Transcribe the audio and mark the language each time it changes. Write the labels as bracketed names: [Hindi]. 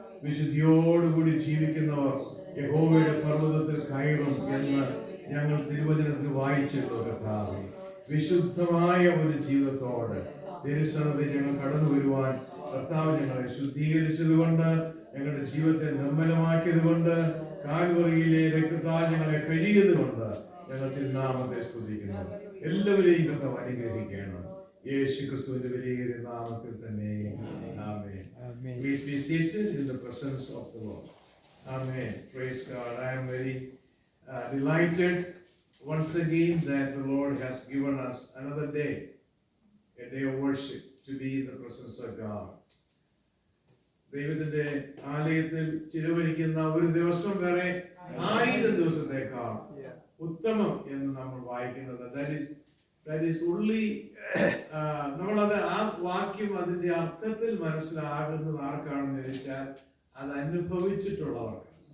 [Malayalam] വിശുദ്ധിയോടുകൂടി ജീവിക്കുന്നവർ യഹോവയുടെ പർവ്വതത്തിൽ കയറും എന്ന് ഞങ്ങൾ തിരുവചനത്തിൽ വായിച്ചിട്ടുള്ള കർത്താവെ, വിശുദ്ധമായ ഒരു ജീവിതത്തോടെ തിരുസന്നിധി ഞങ്ങൾ കടന്നു വരുവാൻ കർത്താവ് ഞങ്ങളെ ശുദ്ധീകരിച്ചതുകൊണ്ട്, ഞങ്ങളുടെ ജീവിതത്തെ നിർമ്മലമാക്കിയത് കൊണ്ട്, കാൽവറിയിലെ രക്തത്താൽ ഞങ്ങളെ കഴുകിയതുകൊണ്ട് ഞങ്ങൾ തിരുനാമത്തെ സ്തുതിക്കുന്നു. എല്ലാവരെയും കർത്താവ് അനുഗ്രഹിക്കണം. യേശു ക്രിസ്തുവിന്റെ വലിയ നാമത്തിൽ തന്നെ. ആമേൻ. [English] Please be seated in the presence of the Lord. Amen. Praise God. I am very delighted once again that the Lord has given us another day, a day of worship, to be in the presence of God. [Malayalam] ദൈവത്തിന്റെ ആലയത്തിൽ ചിലവഴിക്കുന്ന ഒരു ദിവസം വരെ 1000 ദിവസത്തേക്കാൾ ഉത്തമം എന്ന് നമ്മൾ വായിക്കുന്നത്. [English] That is only [Malayalam] നമ്മളത് ആ വാക്യം അതിന്റെ അർത്ഥത്തിൽ മനസ്സിലാകുന്നത് ആർക്കാണെന്ന് ചോദിച്ചാൽ അത് അനുഭവിച്ചിട്ടുള്ളവർക്ക്.